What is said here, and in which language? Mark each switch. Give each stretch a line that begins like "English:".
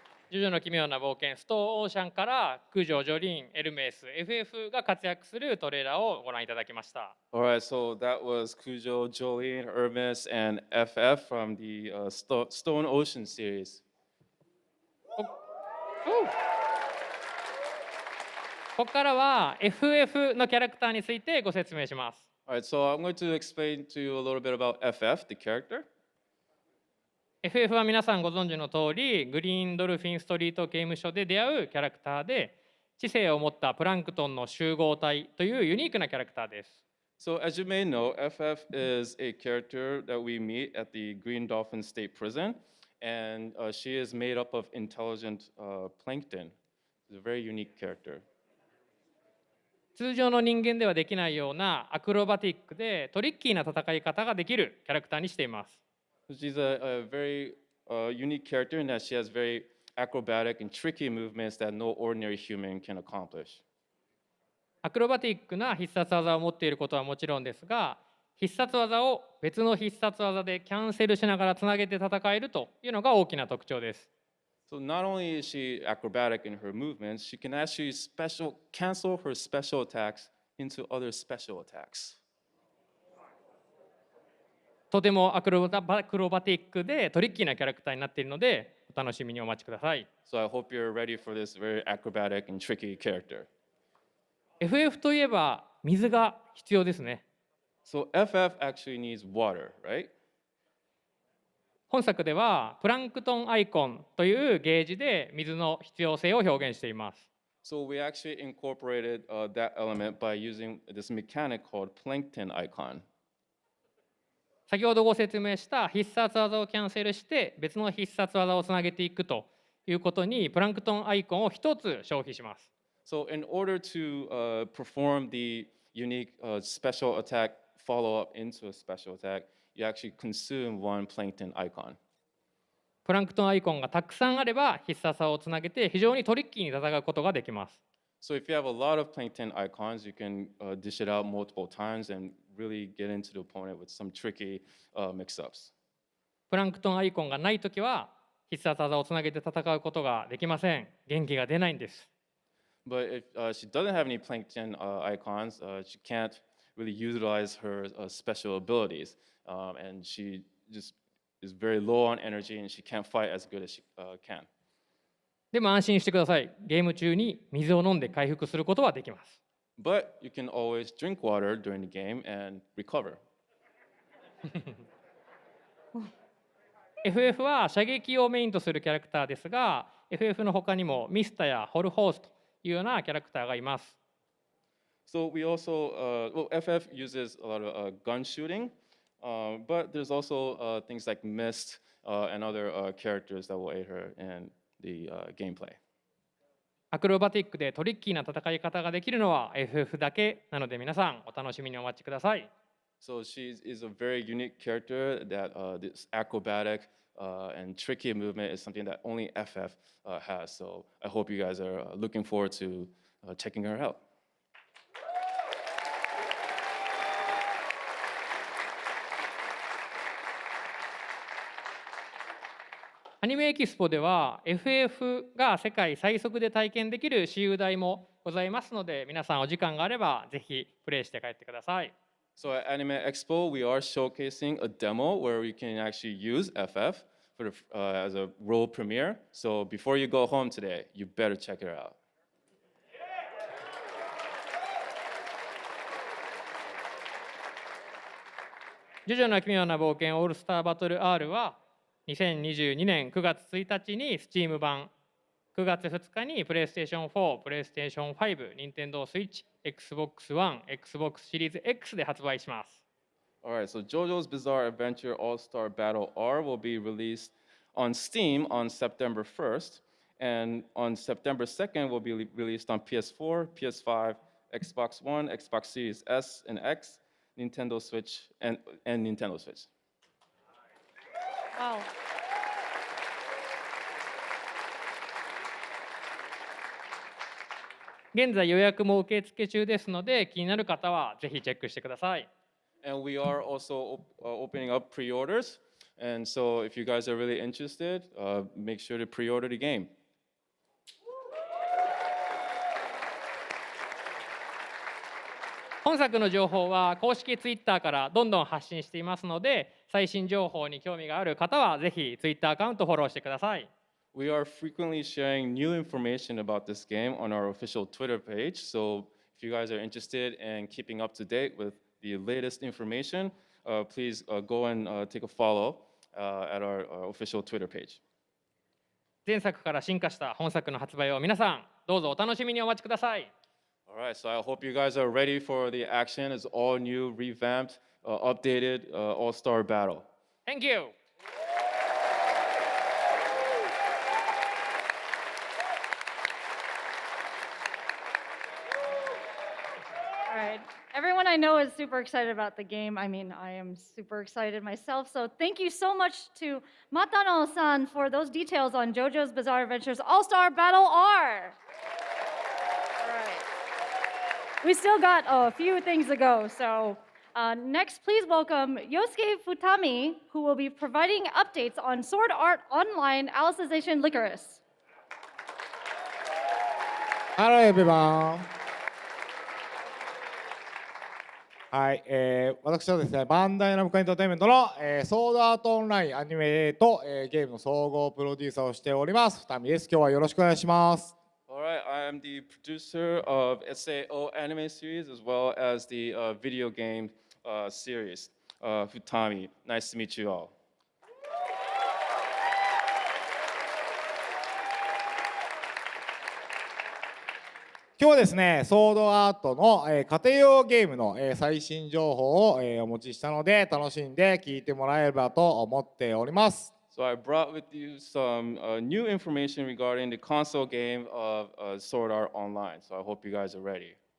Japanese: ジョジョの奇妙な冒険ストーンオーシャンから九条ジョリーン、エルメス、FF が活躍するトレーラーをご覧いただきました。
English: Alright, so that was Kujo, Jolene, Hermes, and FF from the Stone Ocean series.
Japanese: ここからは FF のキャラクターについてご説明します。
English: Alright, so I'm going to explain to you a little bit about FF, the character.
Japanese: FF は皆さんご存知の通り、グリーンドルフィンストリート刑務所で出会うキャラクターで、知性を持ったプランクトンの集合体というユニークなキャラクターです。
English: So as you may know, FF is a character that we meet at the Green Dolphin State Prison, and she is made up of intelligent plankton. It's a very unique character.
Japanese: 通常の人間ではできないようなアクロバティックでトリッキーな戦い方ができるキャラクターにしています。
English: She's a very unique character in that she has very acrobatic and tricky movements that no ordinary human can accomplish.
Japanese: アクロバティックな必殺技を持っていることはもちろんですが、必殺技を別の必殺技でキャンセルしながらつなげて戦えるというのが大きな特徴です。
English: So not only is she acrobatic in her movements, she can actually cancel her special attacks into other special attacks.
Japanese: とてもアクロバティックでトリッキーなキャラクターになっているので、お楽しみにお待ちください。
English: So I hope you're ready for this very acrobatic and tricky character.
Japanese: FF といえば水が必要ですね。
English: So FF actually needs water, right?
Japanese: 本作ではプランクトンアイコンというゲージで水の必要性を表現しています。
English: So we actually incorporated that element by using this mechanic called plankton icon.
Japanese: 先ほどご説明した必殺技をキャンセルして別の必殺技をつなげていくということにプランクトンアイコンを一つ消費します。
English: So in order to perform the unique special attack follow-up into a special attack, you actually consume one plankton icon.
Japanese: プランクトンアイコンがたくさんあれば必殺技をつなげて非常にトリッキーに戦うことができます。
English: So if you have a lot of plankton icons, you can dish it out multiple times and really get into the opponent with some tricky mix-ups.
Japanese: プランクトンアイコンがないときは必殺技をつなげて戦うことができません。元気が出ないんです。
English: But if she doesn't have any plankton icons, she can't really utilize her special abilities. And she just is very low on energy and she can't fight as good as she can.
Japanese: でも安心してください。ゲーム中に水を飲んで回復することはできます。
English: But you can always drink water during the game and recover.
Japanese: FF は射撃をメインとするキャラクターですが、FF の他にもミスタやホルホースというようなキャラクターがいます。
English: So we also, well, FF uses a lot of gun shooting, but there's also things like Mist and other characters that will aid her in the gameplay.
Japanese: アクロバティックでトリッキーな戦い方ができるのは FF だけなので、皆さんお楽しみにお待ちください。
English: So she is a very unique character that this acrobatic and tricky movement is something that only FF has. So I hope you guys are looking forward to checking her out.
Japanese: アニメエキスポでは FF が世界最速で体験できる私有台もございますので、皆さんお時間があればぜひプレイして帰ってください。
English: So at Anime Expo, we are showcasing a demo where you can actually use FF for as a world premiere. So before you go home today, you better check it out.
Japanese: ジョジョの奇妙な冒険オールスターバトル R は2022年9月1日に Steam 版、9月2日に PlayStation 4、PlayStation 5、Nintendo Switch、Xbox One、Xbox Series X で発売します。
English: Alright, so JoJo's Bizarre Adventure All-Star Battle R will be released on Steam on September 1st, and on September 2nd will be released on PS4, PS5, Xbox One, Xbox Series S and X, Nintendo Switch, and Nintendo Switch. Wow.
Japanese: 現在予約も受付中ですので、気になる方はぜひチェックしてください。
English: And we are also opening up pre-orders, and so if you guys are really interested, make sure to pre-order the game.
Japanese: 本作の情報は公式ツイッターからどんどん発信していますので、最新情報に興味がある方はぜひツイッターアカウントフォローしてください。
English: We are frequently sharing new information about this game on our official Twitter page, so if you guys are interested in keeping up to date with the latest information, please go and take a follow at our official Twitter page.
Japanese: 前作から進化した本作の発売を皆さんどうぞお楽しみにお待ちください。
English: All right, so I hope you guys are ready for the action. It's all new, revamped, updated All-Star Battle. Thank you. All right. Everyone I know is super excited about the game. I mean, I am super excited myself. So thank you so much to Matano-san for those details on JoJo's Bizarre Adventures All-Star Battle R. All right. We still got a few things to go. So next, please welcome Yosuke Futami, who will be providing updates on Sword Art Online Alicization Licorice. Hello everyone.
Japanese: はい、私はですね、バンダイナムコエンターテインメントの、ソードアートオンラインアニメと、ゲームの総合プロデューサーをしております。ふたみです。今日はよろしくお願いします。
English: All right, I am the producer of SAO anime series as well as the video game series. Futami, nice to meet you all.
Japanese: 今日はですね、ソードアートの、家庭用ゲームの、最新情報を、お持ちしたので、楽しんで聞いてもらえればと思っております。
English: So I brought with you some new information regarding the console game of Sword Art Online. So I hope you guys are ready.